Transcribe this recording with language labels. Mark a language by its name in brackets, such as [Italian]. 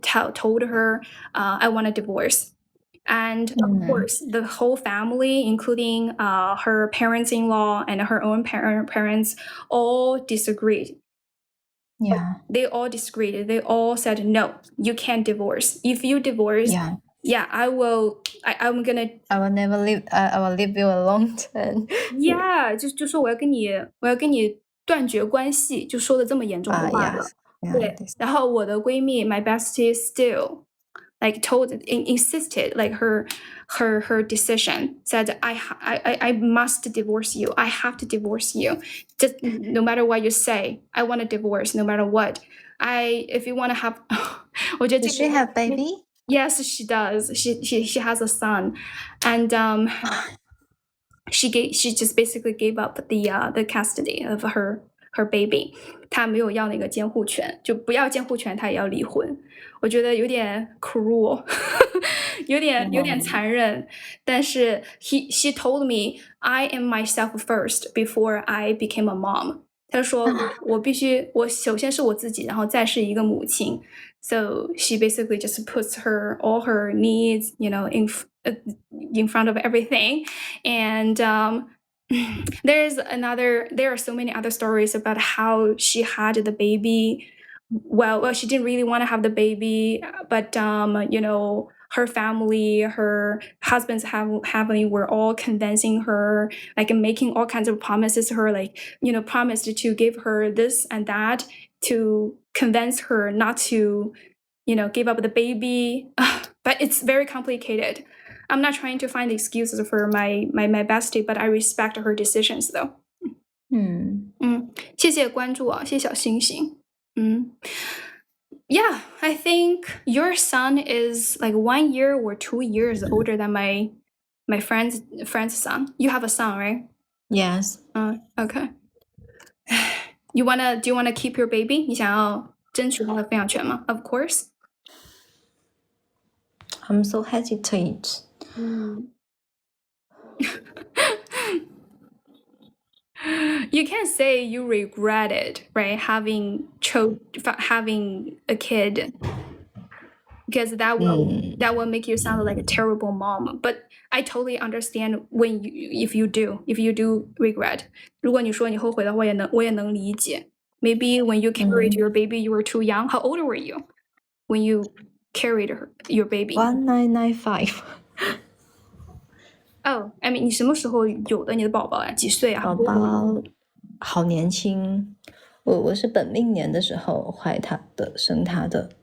[English] Told her, I want a divorce. And of course, the whole family, including her parents-in-law and her own parents, all disagreed. Yeah. They all disagreed. They all said, no, you can't divorce. If you divorce, Yeah, I'm gonna. I will never leave. I will leave you alone. [Chinese] Yeah，就说我要跟你断绝关系，就说的这么严重的话了。 [English] yes. [Chinese] 对，然后我的闺蜜 [English] my bestie still like insisted like her decision said I must divorce you. I have to divorce you. Just no matter what you say, I want a divorce no matter what. If you want to have [Chinese] 我觉得 [English] Does she have baby? Yes, she does. She has a son, and she just basically gave up the custody of her baby. [Chinese] 她没有要那个监护权，就不要监护权，她也要离婚。我觉得有点 cruel， 有点残忍。 [English] 但是she told me I am myself first before I became a mom. [Chinese] 她说我首先是我自己，然后再是一个母亲。 [English] So she basically just puts all her needs, in front of everything. And there are so many other stories about how she had the baby. Well, she didn't really want to have the baby, but her family, her husband's family were all convincing her, like making all kinds of promises to her, like promised to give her this and that to convince her not to give up the baby. But it's very complicated. I'm not trying to find excuses for my bestie, but I respect her decisions though. [Chinese] 谢谢关注啊，谢谢小星星。 [English] Yeah, I think your son is like 1 year or 2 years older than my friend's son. You have a son, right? Yes. Okay. Do you wanna keep your baby? [Chinese] 你想要争取他的抚养权吗？ [English] Of course. I'm so hesitant. You can't say you regret it, right? Having a kid, because that will make you sound like a terrible mom. But I totally understand if you do regret. 如果你说你后悔的话，我也能理解。 Maybe when you carried your baby, you were too young. How old were you when you carried your baby? 1995. Oh, I mean, [Chinese] 你什么时候有的你的宝宝呀？几岁啊？宝宝好年轻，我是本命年的时候怀他的，生他的。